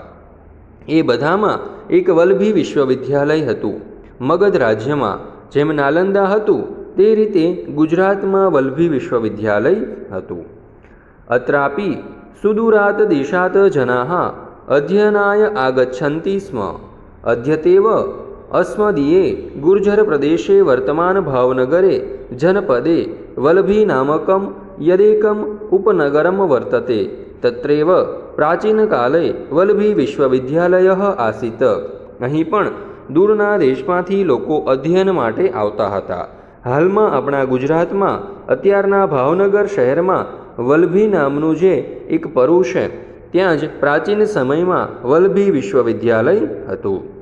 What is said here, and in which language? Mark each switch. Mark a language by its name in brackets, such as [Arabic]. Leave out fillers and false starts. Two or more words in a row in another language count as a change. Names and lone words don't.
[Gujarati] એ બધામાં એક વલ્લભી વિશ્વવિદ્યાલય હતું. મગધ રાજ્યમાં જેમ નાલંદા હતું તે રીતે ગુજરાતમાં વલ્લભી વિશ્વવિદ્યાલય હતું. [Sanskrit] અત્રાપી સુદૂરાત દેશાત જનાઃ અધ્યયનાય આગચ્છન્તિ સ્મ. અદ્યતેવ अस्मदीये गुर्जर प्रदेशे वर्तमान भावनगरे जनपदे वल्लभी नामकं यदेकम् उपनगरं वर्तते तत्रैव प्राचीनकाले वल्लभी विश्वविद्यालयः आसीत्. [Gujarati] અહીં પણ દૂરના દેશમાંથી લોકો અધ્યયન માટે આવતા હતા. હાલમાં આપણા ગુજરાતમાં અત્યારના ભાવનગર શહેરમાં વલ્લભી નામનું જે એક પરુ છે ત્યાં જ પ્રાચીન સમયમાં વલ્લભી વિશ્વવિદ્યાલય હતું.